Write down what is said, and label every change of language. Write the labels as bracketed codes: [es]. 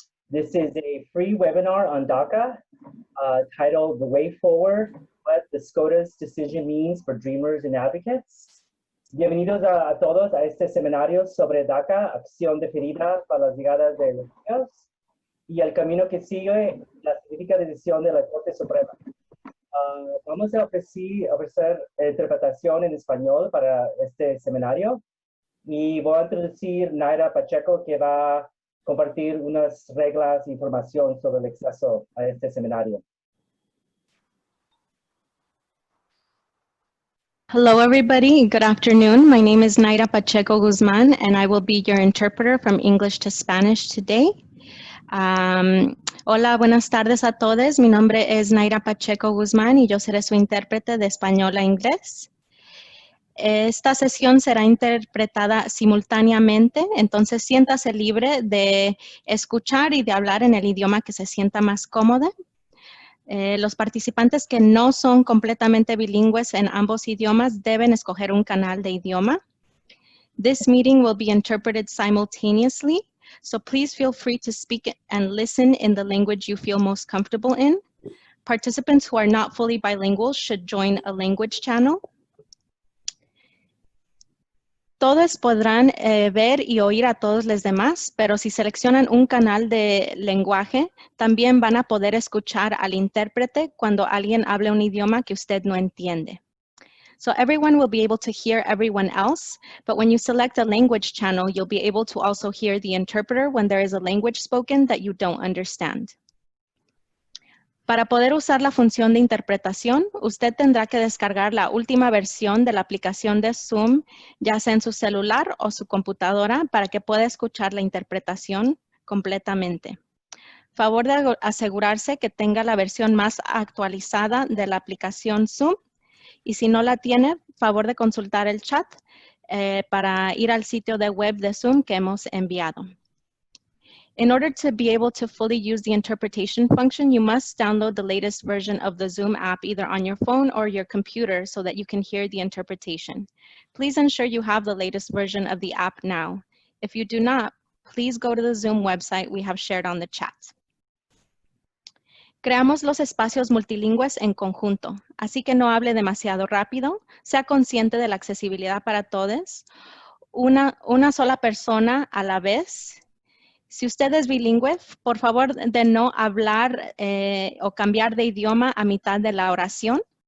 [en] This is a free webinar on DACA titled The Way Forward, What the SCOTUS Decision Means for Dreamers and Advocates. [es] Bienvenidos a todos a este seminario sobre DACA, acción deferida para las llegadas de los niños y el camino que sigue la significativa decisión de la Corte Suprema. Vamos a ofrecer interpretación en español para este seminario y voy a introducir a Naira Pacheco, que va a compartir unas reglas e información sobre el acceso a este seminario. [en] Hello, everybody. Good afternoon. My name is Naira Pacheco Guzman, and I will be your interpreter from English to Spanish today. [es] Hola, buenas tardes a todos. Mi nombre es Naira Pacheco Guzmán y yo seré su intérprete de español a inglés. Esta sesión será interpretada simultáneamente, entonces siéntase libre de escuchar y de hablar en el idioma que se sienta más cómodo. Los participantes que no son completamente bilingües en ambos idiomas deben escoger un canal de idioma. [en] This meeting will be interpreted simultaneously, so please feel free to speak and listen in the language you feel most comfortable in. Participants who are not fully bilingual should join a language channel. [es] Todos podrán ver y oír a todos los demás, pero si seleccionan un canal de lenguaje, también van a poder escuchar al intérprete cuando alguien hable un idioma que usted no entiende. [en] So everyone will be able to hear everyone else, but when you select a language channel, you'll be able to also hear the interpreter when there is a language spoken that you don't understand. [es] Para poder usar la función de interpretación, usted tendrá que descargar la última versión de la aplicación de Zoom, ya sea en su celular o su computadora, para que pueda escuchar la interpretación completamente. Favor de asegurarse que tenga la versión más actualizada de la aplicación Zoom, y si no la tiene, favor de consultar el chat para ir al sitio de web de Zoom que hemos enviado. [en] In order to be able to fully use the interpretation function, you must download the latest version of the Zoom app either on your phone or your computer so that you can hear the interpretation. Please ensure you have the latest version of the app now. If you do not, please go to the Zoom website we have shared on the chat. [es] Creamos los espacios multilingües en conjunto, así que no hable demasiado rápido, sea consciente de la accesibilidad para todos, una sola persona a la vez. Si usted es bilingüe, por favor de no hablar o cambiar de idioma a mitad de la oración.